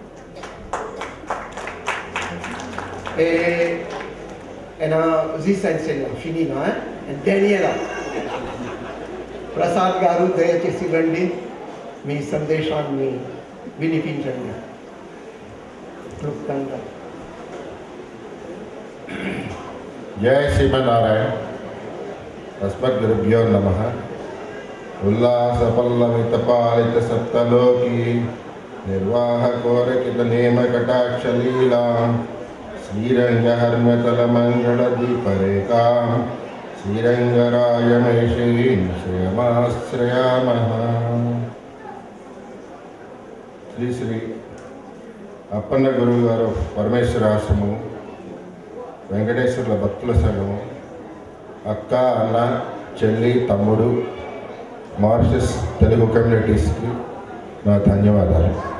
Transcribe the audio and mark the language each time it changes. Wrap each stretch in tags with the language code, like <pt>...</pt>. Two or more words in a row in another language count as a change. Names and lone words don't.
<te>ప్రసాద్ గారు దయచేసి రండి, మీ సందేశాన్ని వినిపించండి క్లుప్తంగా.</te> <sa>जय श्रीमन्नारायण. अस्मद्गुरुभ्यो नमः. उल्लासपल्लवितपालित सप्तलोकी निर्वाहकोरकित नेम कटाक्षलीला श्रीरङ्गहर्म्यतलमङ्गलदीपरेखा श्रीरङ्गरायमेषीं श्रियमाश्रयामः.</sa> <te>శ్రీ శ్రీ అప్పన్న గురువు గారు పరమేశ్వర ఆశ్రమం, వెంకటేశ్వర్ల భక్తుల సంఘము, అక్క, అన్న, చెల్లి, తమ్ముడు, మారిషస్ తెలుగు కమ్యూనిటీస్కి నా ధన్యవాదాలు.</te>